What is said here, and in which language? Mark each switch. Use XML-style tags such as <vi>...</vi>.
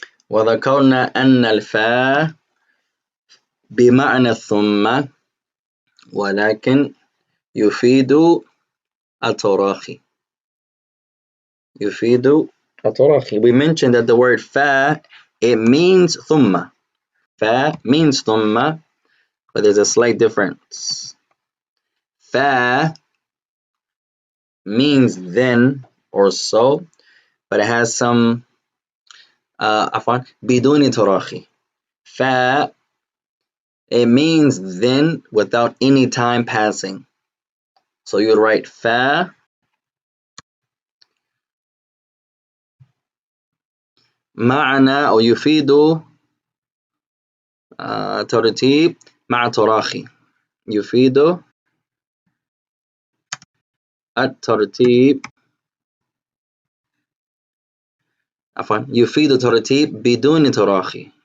<ar>وذكرنا أن الفاء بمعنى الثم ولكن يفيد التراخي. يفيد التراخي.</ar> <en>We mentioned that the word fa, it means thumma. Fa means thumma, but there's a slight difference. Fa means then or so, but it has some</en> <ar>عفوا بدون تراخي.</ar> <en>Fa, it means then without any time passing. So you would write fa</en> <ar>معنى أو يفيد ترتيب مع تراخي. يفيد الترتيب عفوا يفيد ترتيب بدون تراخي.</ar>